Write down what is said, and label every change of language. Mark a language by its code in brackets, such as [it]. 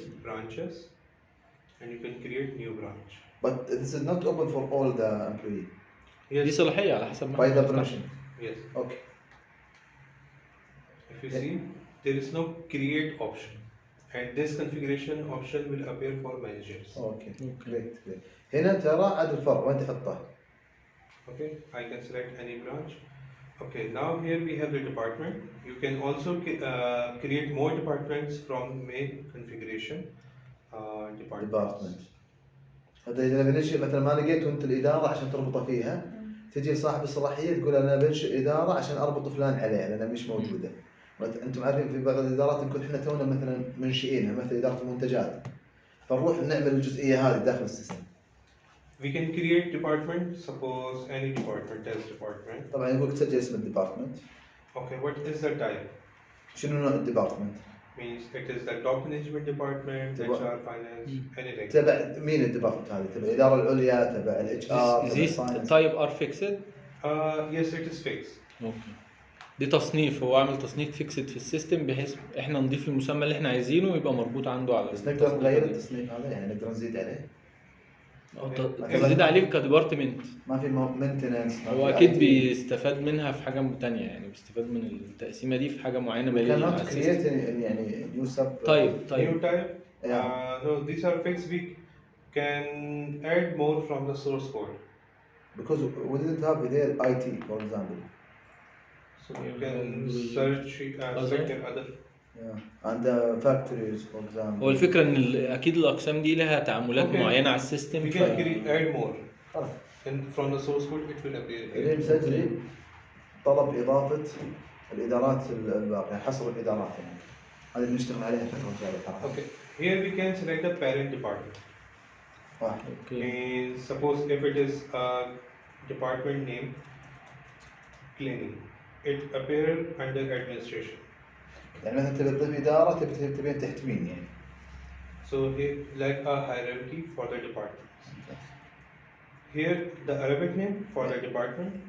[en] click branches, and you can create new branch. But this is not open for all the employee. [ar] دي [en] Yes. [ar] صلاحية على حسب ما [en] By [ar] احنا [en] the [ar] بنفتحها. [en] permission. Yes. Okay. If you see, there is no create option, and this configuration option will appear for managers. Okay. Great. [ar] هنا ترى عاد الفرع وين تحطه؟ [en] Okay, I can select any branch. Okay, now here we have the department. You can also create more departments from main configuration. Departments. [ar] هذا إذا بنشئ مثلا ما لقيت أنت الإدارة عشان تربطه فيها، تجي صاحب الصلاحية تقول أنا بنشئ إدارة عشان أربط فلان عليه لأنها مش موجودة. أنتم عارفين في بعض الإدارات نكون إحنا تونا مثلا منشئينها مثل إدارة المنتجات، فنروح نعمل الجزئية هذه داخل السيستم. [en] We can create department, suppose any department as department. [ar] طبعا يقولك تسجل اسم الديبارتمنت. [en] Okay, what is the type? [ar] شنو نوع الديبارتمنت؟ [en] Means it is the top management department, HR, finance, anything. [ar] تبع مين الديبارتمنت هذه؟ تبع الإدارة العليا، تبع الاتش ار، تبع [en] These [ar] الفاينانس. [en] type are fixed. Yes, it is fixed. Okay. [ar] دي تصنيف، هو عامل تصنيف فيكسد في السيستم بحيث احنا نضيف المسمى اللي احنا عايزينه ويبقى مربوط عنده على بس نقدر نغير التصنيف هذا، يعني نقدر نزيد عليه. تزيد عليه كديبارتمنت. ما في مينتننس. هو اكيد بيستفاد منها في حاجه تانية، يعني بيستفاد من التقسيمه دي في حاجه معينه باليه على السيستم. يعني [en] New sub new type. No, these are fixed. We can add more from the source code. Because we didn't have there IT for example. So you can search select your other. And factories for example. [ar] هو الفكره ان اكيد الاقسام دي لها تعاملات معينه على السيستم. [en] We can add more. And from the source code it will appear here. [ar] اللي مسجل طلب إضافة الإدارات الباقية، حصر الإدارات يعني. هذه بنشتغل عليها فترة جاية. [en] Okay. Here we can select the parent department. Okay. Means suppose if it is a department name cleaning, it appear under administration. [ar] يعني مثلا تبي تضيف إدارة تبين تحت مين يعني. [en] So here like a hierarchy for the departments. Here the Arabic name for the department.